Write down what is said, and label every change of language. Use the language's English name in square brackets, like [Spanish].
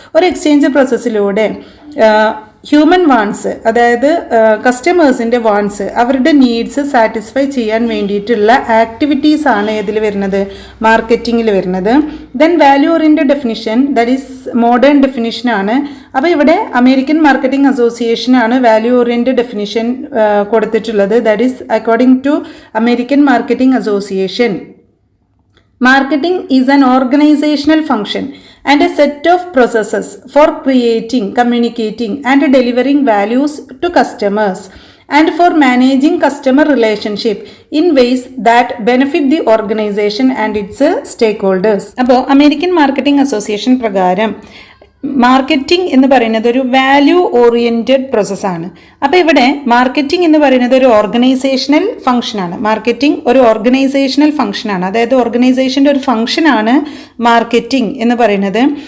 [Malayalam] ഒരു exchange പ്രോസസ്സിലൂടെ human wants, അതായത് കസ്റ്റമേഴ്സിൻ്റെ wants, അവരുടെ നീഡ്സ് സാറ്റിസ്ഫൈ ചെയ്യാൻ വേണ്ടിയിട്ടുള്ള ആക്ടിവിറ്റീസ് ആണ് ഇതിൽ വരുന്നത്, മാർക്കറ്റിങ്ങിൽ വരുന്നത്. [English] Then value oriented definition, that is modern ഡെഫിനിഷനാണ്. [Malayalam] അപ്പോൾ ഇവിടെ American marketing അസോസിയേഷനാണ് value oriented definition കൊടുത്തിട്ടുള്ളത്. [English] That is according to American marketing association, marketing is an organizational function and a set of processes for creating, communicating and delivering values to customers and for managing customer relationship in ways that benefit the organization and its stakeholders. [Malayalam] അപ്പോൾ American marketing association പ്രകാരം marketing എന്ന് പറയുന്നത് ഒരു value oriented പ്രോസസ്സാണ്. അപ്പോൾ ഇവിടെ marketing എന്ന് പറയുന്നത് ഒരു ഓർഗനൈസേഷണൽ ഫംഗ്ഷനാണ്. മാർക്കറ്റിംഗ് ഒരു ഓർഗനൈസേഷണൽ ഫംഗ്ഷനാണ്, അതായത് ഓർഗനൈസേഷൻ്റെ ഒരു ഫംഗ്ഷനാണ് മാർക്കറ്റിംഗ് എന്ന് പറയുന്നത്.